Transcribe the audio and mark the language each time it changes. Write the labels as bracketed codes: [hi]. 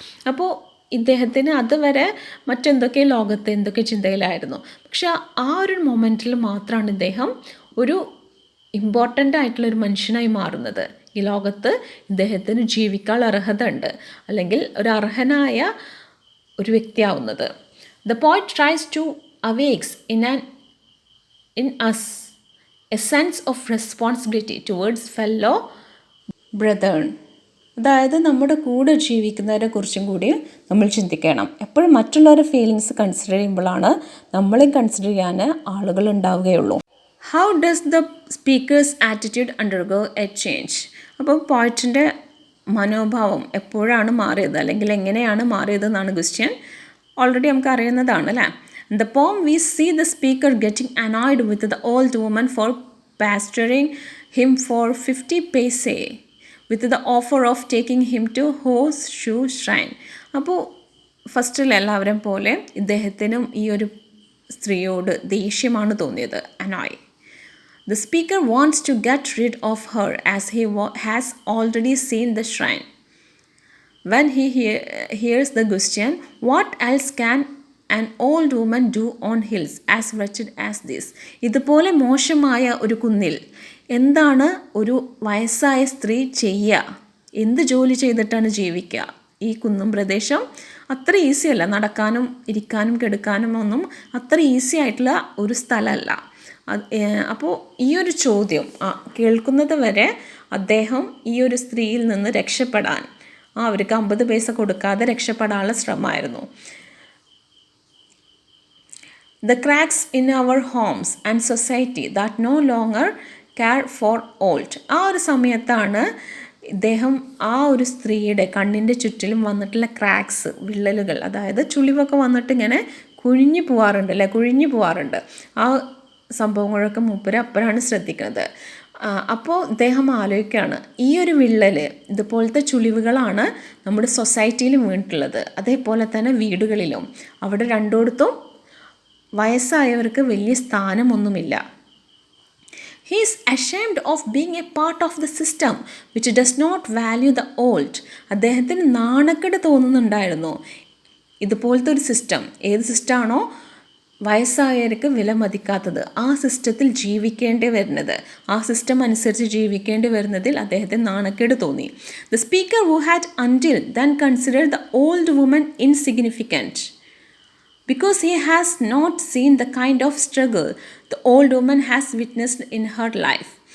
[ml] അപ്പോൾ ഇദ്ദേഹത്തിന് അതുവരെ മറ്റെന്തൊക്കെ ലോകത്ത് എന്തൊക്കെ ചിന്തയിലായിരുന്നു. പക്ഷെ ആ ഒരു മൊമെൻറ്റിൽ മാത്രമാണ് ഇദ്ദേഹം ഒരു ഇമ്പോർട്ടൻ്റ് ആയിട്ടുള്ളൊരു മനുഷ്യനായി മാറുന്നത്. ഈ ലോകത്ത് ഇദ്ദേഹത്തിന് ജീവിക്കാൻ അർഹത ഉണ്ട്, അല്ലെങ്കിൽ ഒരു അർഹനായ ഒരു വ്യക്തിയാവുന്നത്. [en] The poet tries to awakes in us a sense of responsibility towards fellow brethren. [ml] അതായത് നമ്മുടെ കൂടെ ജീവിക്കുന്നവരെ കുറിച്ചും കൂടി നമ്മൾ ചിന്തിക്കണം. എപ്പോഴും മറ്റുള്ളവരുടെ ഫീലിങ്സ് കൺസിഡർ ചെയ്യുമ്പോഴാണ് നമ്മളെ കൺസിഡർ ചെയ്യാൻ ആളുകൾ ഉണ്ടാവുകയുള്ളൂ. [en] How does the speaker's attitude undergo a change. [ml] അപ്പോൾ പോയിറ്റിൻ്റെ മനോഭാവം എപ്പോഴാണ് മാറിയത്, അല്ലെങ്കിൽ എങ്ങനെയാണ് മാറിയതെന്നാണ് ക്വസ്റ്റ്യൻ. ഓൾറെഡി നമുക്ക് അറിയുന്നതാണ് അല്ലേ. [en] In the poem we see the speaker getting annoyed with the old woman for pestering him for 50 paise with the offer of taking him to Horseshoe Shrine. [ml] അപ്പോൾ ഫസ്റ്റിൽ എല്ലാവരും പോലെ ഇദ്ദേഹത്തിനും ഈ ഒരു സ്ത്രീയോട് ദേഷ്യമാണ് തോന്നിയത്, annoy. [en] The speaker wants to get rid of her as he has already seen the shrine. When he hears the question, what else can an old woman do on hills as wretched as this? [ml] ഇതുപോലെ മോശമായ ഒരു കുന്നിൽ എന്താണ് ഒരു വയസ്സായ സ്ത്രീ ചെയ്യുക? എന്ത് ജോലി ചെയ്തിട്ടാണ് ജീവിക്കുക? ഈ കുന്നും പ്രദേശം അത്ര ഈസി അല്ല, നടക്കാനും ഇരിക്കാനും കിടക്കാനും ഒന്നും അത്ര ഈസി ആയിട്ടുള്ള ഒരു സ്ഥലമല്ല. അപ്പോൾ ഈ ഒരു ചോദ്യം കേൾക്കുന്നത് വരെ അദ്ദേഹം ഈ ഒരു സ്ത്രീയിൽ നിന്ന് രക്ഷപ്പെടാൻ, അവർക്ക് 50 പൈസ കൊടുക്കാതെ രക്ഷപ്പെടാനുള്ള ശ്രമമായിരുന്നു. [en] The cracks in our homes and society that no longer care for old. [ml] ആ ഒരു സമയത്താണ് ഇദ്ദേഹം ആ ഒരു സ്ത്രീയുടെ കണ്ണിൻ്റെ ചുറ്റിലും വന്നിട്ടുള്ള ക്രാക്സ്, വിള്ളലുകൾ, അതായത് ചുളിവൊക്കെ വന്നിട്ട് ഇങ്ങനെ കുഴിഞ്ഞു പോവാറുണ്ട്. ആ സംഭവങ്ങളൊക്കെ മൂപ്പര് അപ്പോഴാണ് ശ്രദ്ധിക്കുന്നത്. അപ്പോൾ ഇദ്ദേഹം ആലോചിക്കുകയാണ്, ഈ ഒരു വിള്ളൽ, ഇതുപോലത്തെ ചുളിവുകളാണ് നമ്മുടെ സൊസൈറ്റിയിലും വീണിട്ടുള്ളത്, അതേപോലെ തന്നെ വീടുകളിലും. അവിടെ രണ്ടിടത്തും വയസ്സായവർക്ക് വലിയ സ്ഥാനമൊന്നുമില്ല. [en] He is ashamed of being a part of the system which does not value the old. [ml] അദ്ദേഹത്തിന് നാണക്കേട് തോന്നുന്നുണ്ടായിരുന്നു. ഇതുപോലത്തെ ഒരു സിസ്റ്റം, ഏത് സിസ്റ്റമാണോ വയസ്സായവർക്ക് വില മതിക്കാത്തത്, ആ സിസ്റ്റത്തിൽ ജീവിക്കേണ്ടി വരുന്നത്, ആ സിസ്റ്റം അനുസരിച്ച് ജീവിക്കേണ്ടി വരുന്നതിൽ അദ്ദേഹത്തിന് നാണക്കേട് തോന്നി. [en] The speaker who had until then considered the old woman insignificant because he has not seen the kind of struggle the old woman has witnessed in her life.